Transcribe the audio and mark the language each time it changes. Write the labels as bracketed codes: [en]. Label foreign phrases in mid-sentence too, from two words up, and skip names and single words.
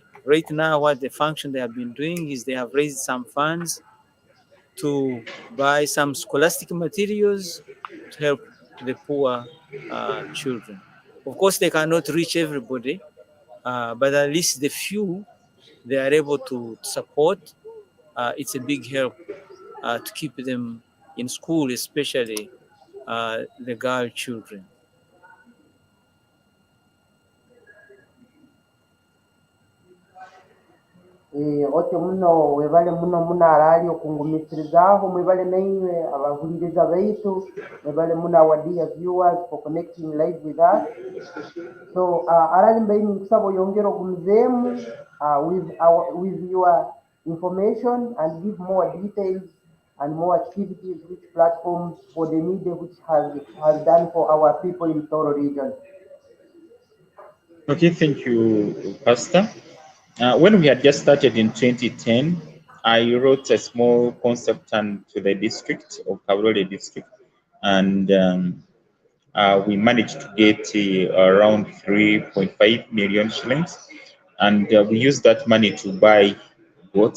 [en] Right now, what the function they have been doing is they have raised some funds to buy some scholastic materials to help the poor children. Of course, they cannot reach everybody, but at least the few they are able to support. It's a big help to keep them in school, especially the girl children. [ttj] Otyo muno webale muno arali okungumisirizaho mwebale nainywe abahuliriza baitu mwebale muno [en] our dear viewers for connecting live with us. So arali [ttj] mbaini nkusaba oyongera ogumuzemu [en] with your information and give more details and more activities which platforms for the needy which has done for our people in Tooro region. Okay, thank you, Pastor. When we had just started in 2010, I wrote a small consultant to the district of Kaburole district, and we managed to get around 3.5 million shillings, and we used that money to buy goats.